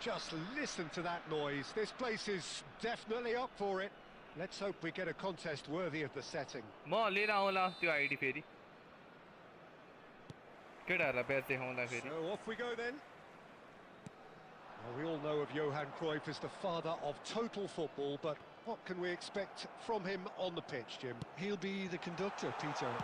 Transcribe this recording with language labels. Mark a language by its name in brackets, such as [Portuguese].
[English] Just listen to that noise. This place is definitely up for it. Let's hope we get a contest worthy of the setting. [Nepali] म लिएर आउँला त्यो ID फेरि केटाहरूलाई batch देखाउँला फेरि [English] So off we go then. Well, we all know of Johan Cruyff as the father of total football, but what can we expect from him on the pitch, Jim? He'll be the conductor, Peter.